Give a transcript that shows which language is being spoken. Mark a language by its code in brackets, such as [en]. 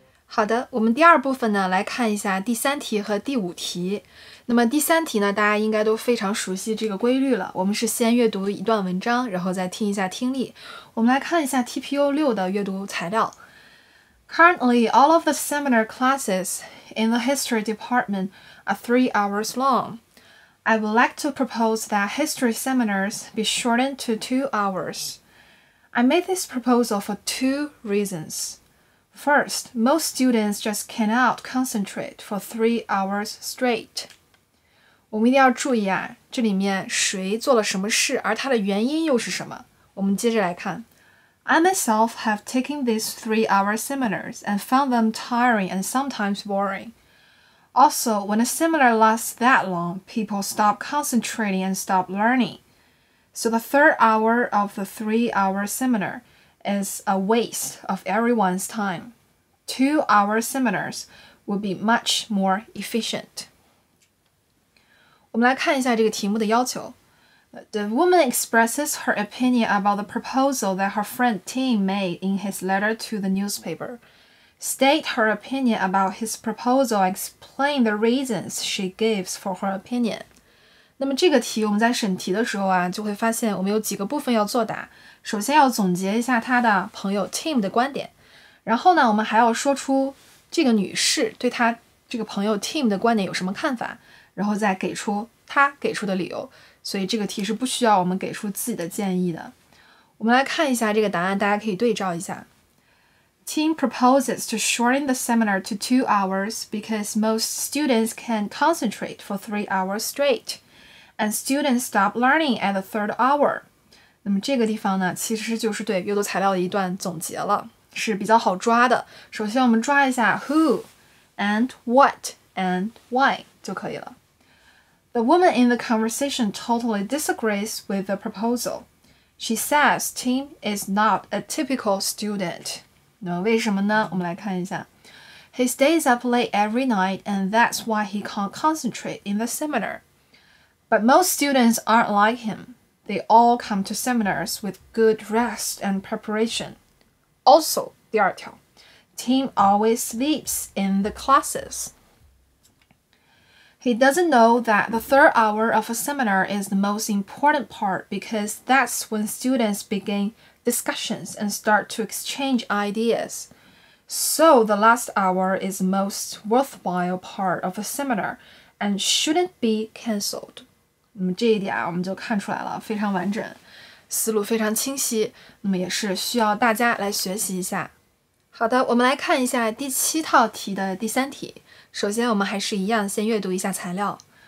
[zh] 好的，我们第二部分呢，来看一下第3题和第5题。那么第3题呢，大家应该都非常熟悉这个规律了。我们是先阅读一段文章，然后再听一下听力。我们来看一下 TPO 6的阅读材料。 [en] Currently, all of the seminar classes in the history department are 3 hours long. I would like to propose that history seminars be shortened to 2 hours. I made this proposal for 2 reasons. First, most students just cannot concentrate for 3 hours straight. [zh] 我们一定要注意啊，这里面谁做了什么事，而它的原因又是什么？我们接着来看。 [en] I myself have taken these 3-hour seminars and found them tiring and sometimes boring. Also, when a seminar lasts that long, people stop concentrating and stop learning. So the 3rd hour of the 3-hour seminar is a waste of everyone's time. 2-hour seminars would be much more efficient. [zh] 我们来看一下这个题目的要求。 [en] The woman expresses her opinion about the proposal that her friend Tim made in his letter to the newspaper. State her opinion about his proposal and explain the reasons she gives for her opinion. [zh] 那么这个题我们在审题的时候啊，就会发现我们有几个部分要作答。首先要总结一下他的朋友 Tim 的观点，然后呢，我们还要说出这个女士对他这个朋友 Tim 的观点有什么看法，然后再给出他给出的理由。所以这个题是不需要我们给出自己的建议的。我们来看一下这个答案，大家可以对照一下。 [en] Tim proposes to shorten the seminar to 2 hours because most students can concentrate for 3 hours straight, and students stop learning at the 3rd hour. [zh] 那么这个地方呢，其实就是对阅读材料的一段总结了，是比较好抓的。首先我们抓一下 [en] who and what and why [zh] 就可以了。 [en] The woman in the conversation totally disagrees with the proposal. She says Tim is not a typical student. [zh] 那为什么呢？我们来看一下。 [en] He stays up late every night and that's why he can't concentrate in the seminar. But most students aren't like him. They all come to seminars with good rest and preparation. Also, [zh] 第二条 [en] Tim always sleeps in the classes. He doesn't know that the 3rd hour of a seminar is the most important part because that's when students begin discussions and start to exchange ideas. So the last hour is the most worthwhile part of a seminar and shouldn't be cancelled. [zh] 那么这一点我们就看出来了，非常完整，思路非常清晰，那么也是需要大家来学习一下。好的，我们来看一下第7套题的第3题。首先我们还是一样，先阅读一下材料。